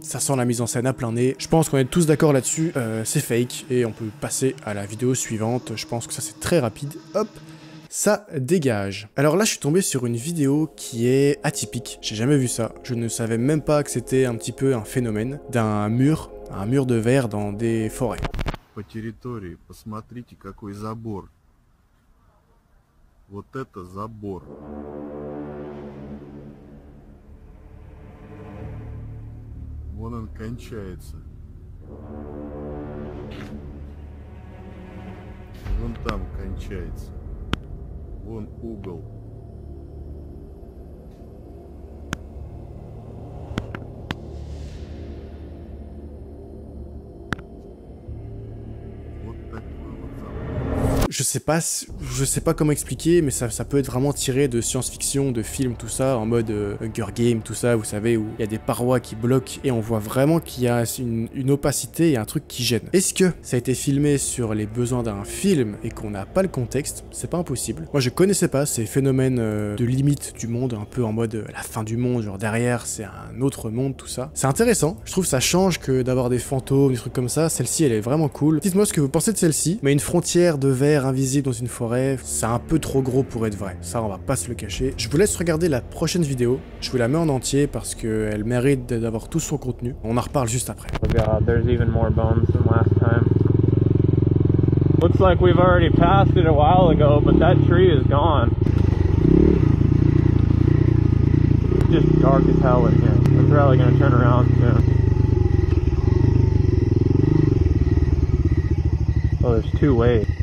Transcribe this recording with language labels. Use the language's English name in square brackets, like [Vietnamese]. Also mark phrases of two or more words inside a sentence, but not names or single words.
[French] Ça sent la mise en scène à plein nez. Je pense qu'on est tous d'accord là-dessus. C'est fake et on peut passer à la vidéo suivante. Je pense que ça c'est très rapide. Hop. Ça dégage. Alors là, je suis tombé sur une vidéo qui est atypique. J'ai jamais vu ça. Je ne savais même pas que c'était un petit peu un phénomène d'un mur, un mur de verre dans des forêts. [Russian] По территории, посмотрите, какой забор. Вот это забор. Вон он кончается. Вон там кончается. Вон угол. Вот такой вот забор. [French] Je sais pas comment expliquer, mais ça peut être vraiment tiré de science-fiction, de films, tout ça, en mode Hunger Games, tout ça, vous savez, où il y a des parois qui bloquent et on voit vraiment qu'il y a une opacité et un truc qui gêne. Est-ce que ça a été filmé sur les besoins d'un film et qu'on n'a pas le contexte? C'est pas impossible. Moi je connaissais pas ces phénomènes de limite du monde, un peu en mode la fin du monde, genre derrière c'est un autre monde, tout ça. C'est intéressant, je trouve que ça change que d'avoir des fantômes, des trucs comme ça. Celle-ci elle est vraiment cool. Dites-moi ce que vous pensez de celle-ci, mais une frontière de verre invisible dans une forêt, c'est un peu trop gros pour être vrai. Ça, on va pas se le cacher. Je vous laisse regarder la prochaine vidéo. Je vous la mets en entier parce qu'elle mérite d'avoir tout son contenu. On en reparle juste après. [English] Oh god, there's even more bones than last time. Looks like we've already passed it a while ago, but that tree is gone. It's just dark as hell in here. I'm probably gonna turn around soon. Oh, there's two ways.